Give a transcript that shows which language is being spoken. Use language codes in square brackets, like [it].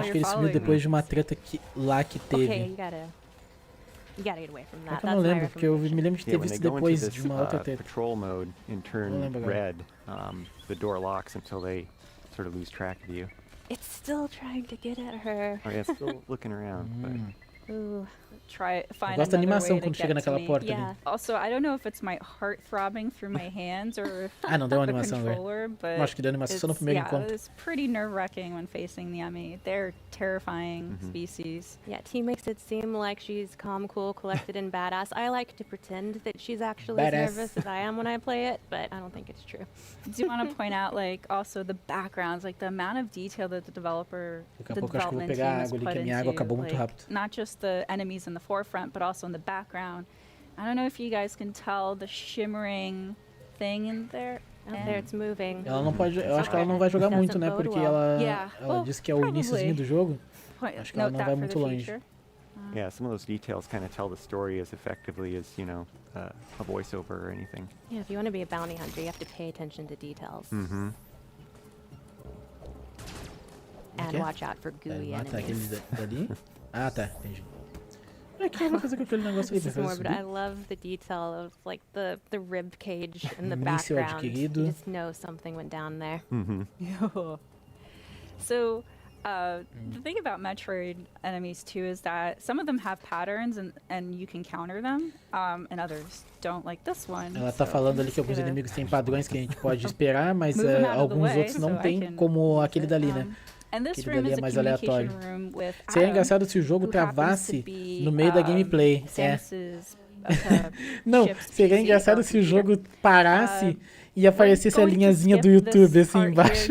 [pt] Acho que ele sumiu depois de uma treta lá que teve. [en] Okay, you gotta get away from that. [pt] Eu não lembro, porque eu me lembro de ter visto depois de uma outra treta. [en] Patrol mode and turn red, the door locks until they sort of lose track of you. It's still trying to get at her. Oh yeah, it's still looking around. Ooh. Find [pt] gosto da animação quando chega naquela porta ali. [en] Also, I don't know if it's my heart throbbing through my hands or [pt] não deu animação agora. Acho que deu animação só no primeiro encontro. [en] It's pretty nerve-wracking when facing the Emmy. They're terrifying species. Yeah, T makes it seem like she's calm, cool, collected, and badass. I like to pretend that she's actually as nervous as I am when I play it, but I don't think it's true. I do want to point out, like, also the backgrounds, like the amount of detail that the development team has put into, like, not just the enemies in the forefront, but also in the background. I don't know if you guys can tell the shimmering thing in there. There it's moving. [pt] Ela não pode, eu acho que ela não vai jogar muito, né? Porque ela disse que é o iniciozinho do jogo. Acho que ela não vai muito longe. [en] Yeah, some of those details kind of tell the story as effectively as, you know, a voiceover or anything. Yeah, if you want to be a bounty hunter, you have to pay attention to details. And watch out for gooey enemies. [pt] Ah, tá, entendi. Que eu vou fazer com aquele negócio ali, [en] but I love the detail of like the rib cage in the background. You just know something went down there. So the thing about Metroid enemies too is that some of them have patterns and you can counter them, and others don't, like this one. [pt] Ela tá falando ali que alguns inimigos têm padrões que a gente pode esperar, mas alguns outros não tem, como aquele dali, né? Aquele dali é mais aleatório. Seria engraçado se o jogo travasse no meio da gameplay. Não, seria engraçado se o jogo parasse e aparecesse a linhazinha do YouTube assim embaixo.